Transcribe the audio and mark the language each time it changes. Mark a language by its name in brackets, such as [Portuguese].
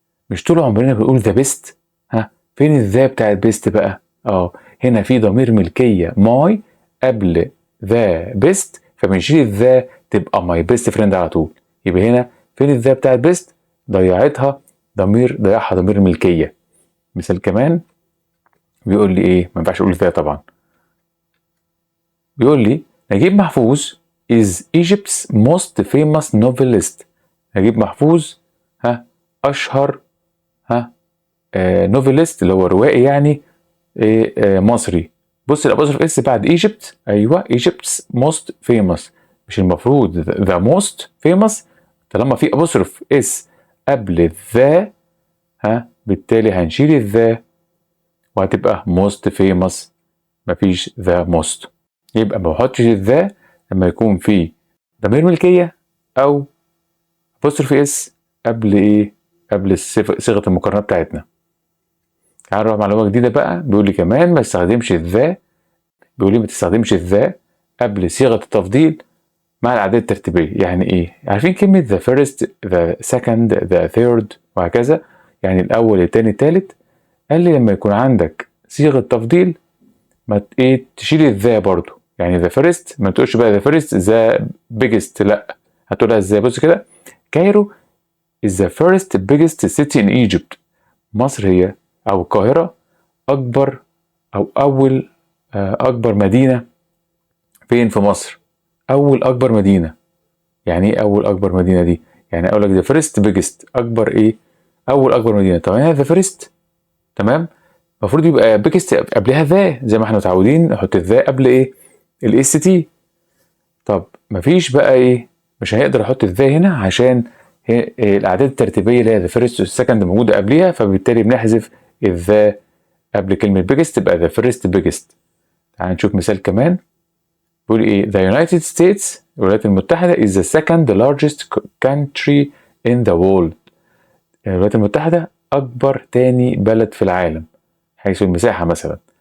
[Arabic] مش طول عمرنا بنقول the best؟ فين الذا بتاعت best بقى؟ هنا في ضمير ملكية my قبل the best، فبنشيل الذا تبقى [English] my best friend [Arabic] على طول. يبقى هنا فين الذا بتاعت best؟ ضيعها ضمير ملكية. مثال كمان بيقول لي ايه؟ ما ينفعش اقول ذا طبعا. بيقول لي [English] نجيب محفوظ is Egypt's most famous novelist. [Arabic] نجيب محفوظ اشهر نوفيلست اللي هو روائي يعني مصري. بص الابوستروف اس بعد ايجيبت، ايوه [English] Egypt's most famous. [Arabic] مش المفروض the most famous؟ طالما في ابوستروف اس قبل ذا بالتالي هنشيل الذا وهتبقى most famous، مفيش the most. يبقى ما بحطش الذا لما يكون في ضمير ملكية او apostrophe اس قبل ايه؟ قبل صيغة المقارنة بتاعتنا. تعال نروح معلومة جديدة بقى. بيقول لي كمان ما تستخدمش الذا. بيقول لي ما تستخدمش الذا قبل صيغة التفضيل مع الأعداد الترتيبية. يعني إيه؟ عارفين كلمة the first the second the third وهكذا، يعني الأول التاني التالت. قال لي لما يكون عندك صيغة تفضيل ما تشيل الذا برضو. يعني the first ما تقولش بقى [English] the first the biggest، [Arabic] لأ هتقولها إزاي؟ بص كده. [English] Cairo is the first biggest city in Egypt. [Arabic] مصر هي أو القاهرة أكبر أو أكبر مدينة فين في مصر؟ أكبر مدينة. يعني إيه أكبر مدينة دي؟ يعني أقول لك [English] the first biggest [Arabic] أكبر إيه؟ أكبر مدينة. طب هنا the first تمام؟ المفروض يبقى biggest قبلها ذا زي ما إحنا متعودين نحط الذا قبل إيه؟ الاس تي. طب مفيش بقى إيه؟ مش هنقدر أحط الذا هنا عشان الأعداد الترتيبية اللي هي the first والسكند موجودة قبلها، فبالتالي بنحذف الذا قبل كلمة biggest تبقى [English] the first biggest. [Arabic] تعال نشوف مثال كمان. بيقول ايه؟ [English] The United States [Arabic] الولايات المتحدة [English] is the second largest country in the world. [Arabic] الولايات المتحدة أكبر تاني بلد في العالم حيث المساحة مثلا.